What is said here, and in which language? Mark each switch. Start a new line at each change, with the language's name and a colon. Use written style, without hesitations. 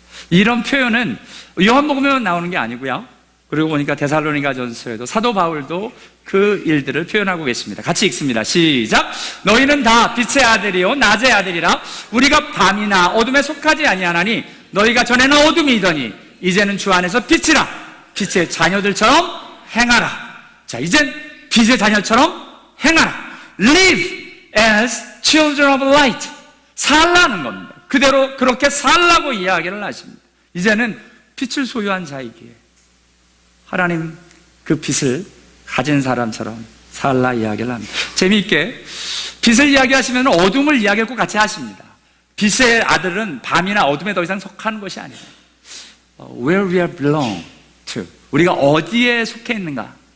Korean: 이런 표현은 요한복음에만 나오는 게 아니고요. 그리고 보니까 데살로니가전서에도 사도 바울도 그 일들을 표현하고 계십니다. 같이 읽습니다. 시작. 너희는 다 빛의 아들이요 낮의 아들이라. 우리가 밤이나 어둠에 속하지 아니하나니 너희가 전에는 어둠이더니 이제는 주 안에서 빛이라. 빛의 자녀들처럼 행하라. 자, 이젠 빛의 자녀처럼 행하라.
English: Live as children of light.
Korean: 살라는 겁니다. 그대로 그렇게 살라고 이야기를 하십니다. 이제는 빛을 소유한 자이기에 하나님 그 빛을 가진 사람처럼 살라 이야기를 합니다. 재미있게 빛을 이야기하시면 어둠을 이야기하고 같이 하십니다. 빛의 아들은 밤이나 어둠에 더 이상 속하는 것이 아니라
English: where we are belong to,
Korean: 우리가 어디에 속해 있는가.